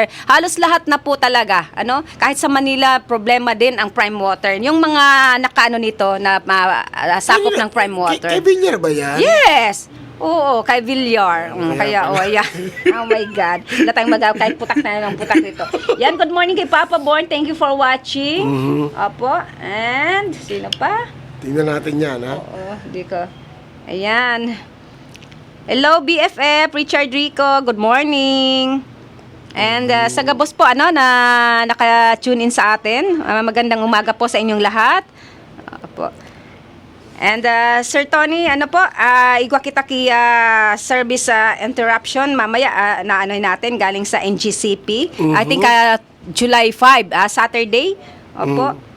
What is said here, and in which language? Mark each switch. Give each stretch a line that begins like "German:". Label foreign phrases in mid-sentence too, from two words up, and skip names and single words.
Filipino: Halos lahat na po talaga, kahit sa Manila problema din ang
English: prime water.
Filipino: Yung mga nito na sakop ng
English: prime water.
Filipino: Kay Villar ba yan? Yes. Oo, kay Villar. Ayan.
English: Oh my God.
Filipino: Wala tayong kahit putak na ng putak dito. Yan,
English: good morning
Filipino: kay Papa Born.
English: Thank you for watching.
Filipino: Opo. And, sino pa? Tingnan natin yan, ha? Oo, di ko. Ayan. Hello, BFF, Richard Rico.
English: Good morning.
Filipino: And sa Gabos po, na naka-tune in sa atin. Magandang umaga po sa inyong lahat. Po.
Bikol: And
English: Sir Tony,
Bikol: igwa kita ki
English: service interruption
Filipino: mamaya natin galing sa NGCP.
English: I think July 5, Saturday.
Filipino: Opo.